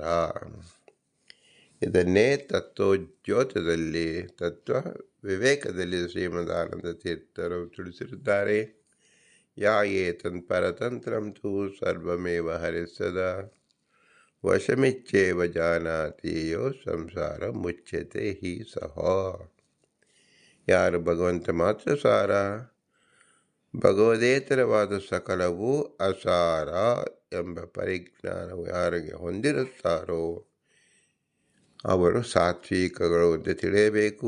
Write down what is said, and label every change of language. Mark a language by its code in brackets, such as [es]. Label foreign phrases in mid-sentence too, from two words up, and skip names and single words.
[kn] ಇದನ್ನೇ ತತ್ವೋದ್ಯೋತದಲ್ಲಿ, ತತ್ವ ವಿವೇಕದಲ್ಲಿ ಶ್ರೀಮದಾನಂದ ತೀರ್ಥರು ತಿಳಿಸಿರುತ್ತಾರೆ. [sa] ಯಾ ಏತನ್ ಪರತಂತ್ರಂ ತು ಸರ್ವಮೇವ ಹರಿಸದಾ ವಶಮಿಚ್ಛೇವ ಜಾನಾತಿ ಯೋ ಸಂಸಾರ ಮುಚ್ಯತೆ ಹಿ ಸಹ. [kn] ಯಾರು ಭಗವಂತ ಮಾತ್ರ ಸಾರ, ಭಗವದೇತರವಾದ ಸಕಲವೂ ಅಸಾರ ಎಂಬ ಪರಿಜ್ಞಾನವು ಯಾರಿಗೆ ಹೊಂದಿರುತ್ತಾರೋ ಅವರು ಸಾತ್ವಿಕಗಳು ಎಂದು ತಿಳಿಯಬೇಕು.